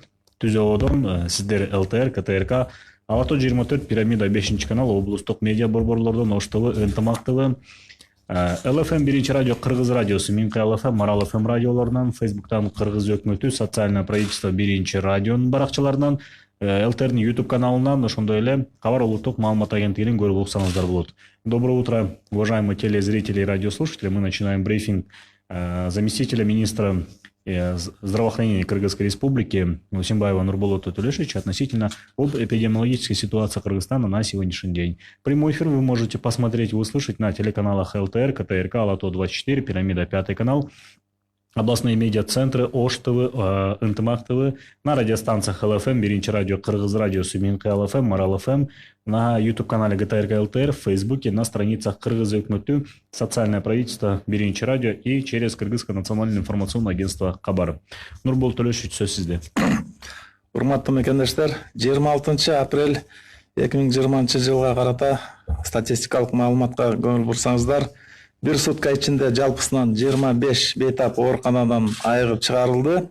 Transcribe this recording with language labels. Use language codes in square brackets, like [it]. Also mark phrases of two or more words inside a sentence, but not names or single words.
[ky] Түзөодон сиздер ЛТР, КТРК, Алато 24, Пирамида 5 канал, облустук медиа борборлордон Ош ТВ, Ынтымак ТВ, ЛФМ 1 радио, Кыргыз радиосу, Минкы ЛФМ, Марал ФМ радиолорунан, Фейсбуктан Кыргыз өкмөтү, [ru] Социальное правительство [ky] 1 радионун баракчаларынан, ЛТРнин YouTube каналынан, ошондой эле Кабар улуттук маалымат агенттигинен көрүп уксаңыздар болот. [ru] Доброе утро, уважаемые телезрители и радиослушатели. Мы начинаем брифинг заместителя министра здравоохранения Кыргызской Республики Усимбаева Нурболота Төлешевича относительно об эпидемиологической ситуации Кыргызстана на сегодняшний день. Прямой эфир вы можете посмотреть и услышать на телеканалах ЛТР, КТРК, Алато 24, Пирамида 5 канал, областные медиа-центры, Ош ТВ, Ынтымак ТВ, на радиостанциях ЛФМ, 1 радио, Кыргыз радио, Минкы ЛФМ, Марал ФМ, на YouTube-канале ГТРК ЛТР, в Фейсбуке, на страницах Кыргыз өкмөтү, Социальное правительство, 1 радио и через Кыргызское национальное информационное агентство Кабар. [ky] Нурбол Төлөшевич, сөз сизде. Урматтуу мекендештер, 26 апрель 2020 жылга карата статистикалык маалыматка көңүл бурсаңыздар, бир сутка ичинде жалпысынан 25 бейтап ооруканадан айыгып чыгарылды.